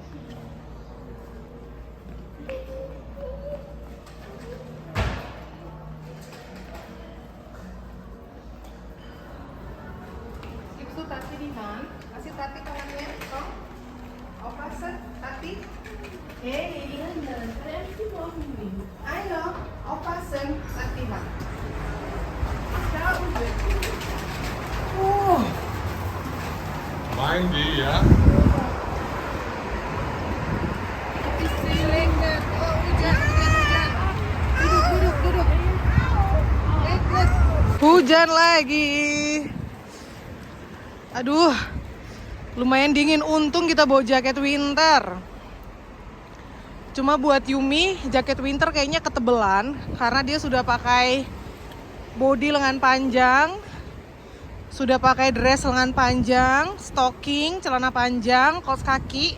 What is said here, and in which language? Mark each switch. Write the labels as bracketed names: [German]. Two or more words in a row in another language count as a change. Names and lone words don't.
[Indonesian] Itu tati di mana? Kasih tati tangannya, Tom. Opasen, tati. Ayo, opasen, tati mana? [German] Meinen die, ja? [Indonesian] Hujan lagi. Aduh, lumayan dingin. Untung kita bawa jaket winter. Cuma buat Yumi, jaket winter kayaknya ketebelan karena dia sudah pakai body lengan panjang, sudah pakai dress lengan panjang, stocking, celana panjang, kaos kaki.